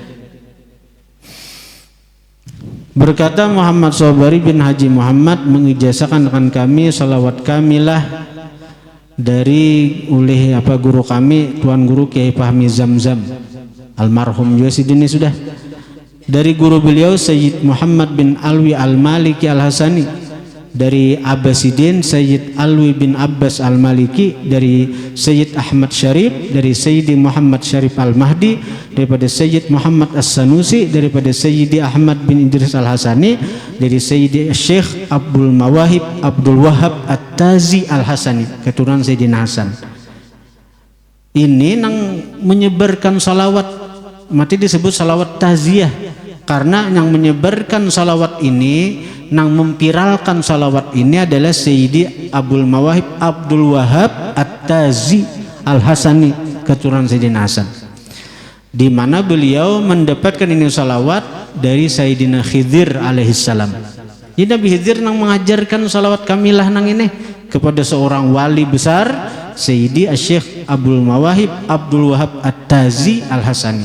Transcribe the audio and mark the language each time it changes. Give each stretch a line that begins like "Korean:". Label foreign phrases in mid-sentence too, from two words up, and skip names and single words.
Banjar: Berkata Muhammad Sobari bin Haji Muhammad mengijazahkan akan kami salawat kamilah dari oleh guru kami Tuan Guru Kiai Fahmi Zamzam almarhum juga sidini sudah, dari guru beliau Sayyid Muhammad bin Alwi Al-Maliki Al-Hasani, dari Abbasidin Sayyid Alwi bin Abbas Al-Maliki, dari Sayyid Ahmad Syarif, dari Sayyidi Muhammad Syarif Al-Mahdi, daripada Sayyid Muhammad As-Sanusi, daripada Sayyidi Ahmad bin Idris Al-Hasani, dari Sayyidi Syekh Abdul Mawahib Abdul Wahab At-Tazi Al-Hasani, keturunan Sayyidina Hasan. Ini nang menyebarkan salawat, mati disebut salawat taziyah, karena yang menyebarkan salawat ini nang memviralkan salawat ini adalah Sayyidi Abdul Mawahib Abdul Wahab At-Tazi Al-Hasani, keturunan Sayyidina Hasan. di mana beliau mendapatkan ini salawat dari Sayyidina Khidir alaihissalam. Jadi Nabi Khidir nang mengajarkan salawat kamilah nang ini kepada seorang wali besar, Sayyidi Asy-Syaikh Abdul Mawahib Abdul Wahab At-Tazi Al-Hasani.